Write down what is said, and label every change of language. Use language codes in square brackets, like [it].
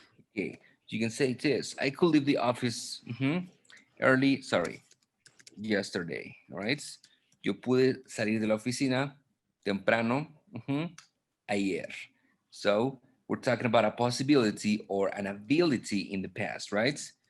[en] Okay, you can say this. I could leave the office early, sorry, yesterday, all right? [es] Yo pude salir de la oficina temprano ayer. [en] So we're talking about a possibility or an ability in the past, right?